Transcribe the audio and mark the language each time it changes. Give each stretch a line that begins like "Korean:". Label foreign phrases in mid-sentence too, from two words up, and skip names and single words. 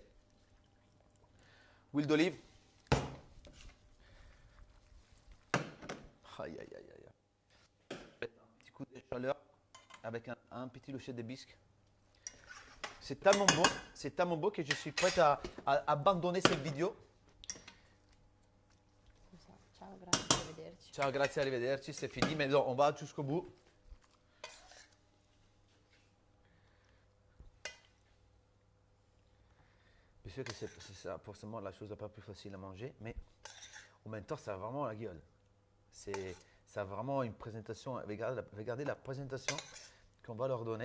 French: Huile d'olive. Aïe, aïe, aïe, aïe. Un petit coup de chaleur avec un petit louchet de bisque. C'est tellement beau que je suis prête à abandonner cette vidéo.
Italian: Ciao, grazie, arrivederci. Ciao, grazie, arrivederci,
French: c'est fini, mais non, on va jusqu'au bout. Bien sûr que c'est ça, forcément la chose la pas plus facile à manger, mais en même temps, ça a vraiment la gueule. Ça a vraiment une présentation. Regardez la présentation qu'on va leur donner.